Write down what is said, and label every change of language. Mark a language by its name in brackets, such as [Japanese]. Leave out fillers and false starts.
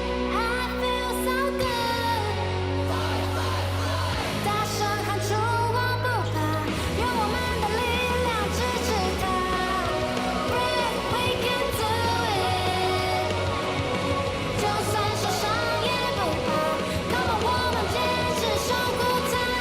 [English] I feel so good， [Chinese] 大声喊出我不怕，用我们的力量支持它。 [English] Brave we can do it， [Chinese] 就算受伤也不怕。 [English] Come on， [Chinese] 我们坚持守护它。